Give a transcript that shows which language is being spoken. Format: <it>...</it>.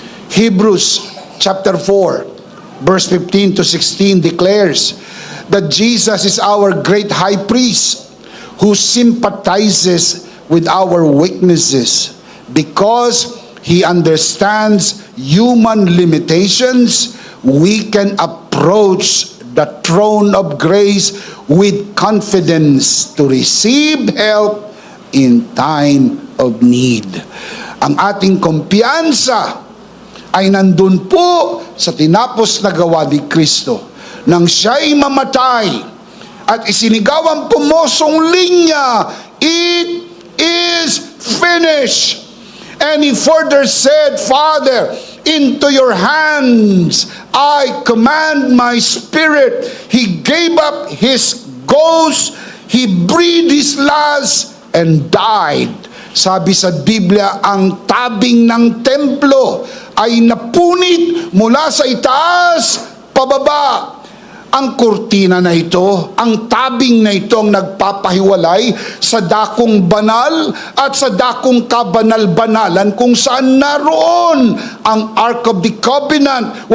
<en>Hebrews chapter 4, verse 15 to 16 declares that Jesus is our great high priest who sympathizes with our weaknesses because He understands human limitations. We can approach the throne of grace with confidence to receive help in time of need.</en> <tl>Ang ating kumpiyansa ay nandun po sa tinapos na gawa ni Kristo. Nang siya'y mamatay at isinigaw ang pumosong linya,</tl> <en>it is finished. And He further said, Father, into your hands I command my spirit. He gave up His ghost, He breathed His last and died.</en> <tl>Sabi sa Biblia, ang tabing ng templo ay napunit mula sa itaas pababa. Ang kurtina na ito, ang tabing na ito ang nagpapahiwalay sa dakong banal at sa dakong kabanal-banalan kung saan naroon ang Ark of the Covenant.</tl>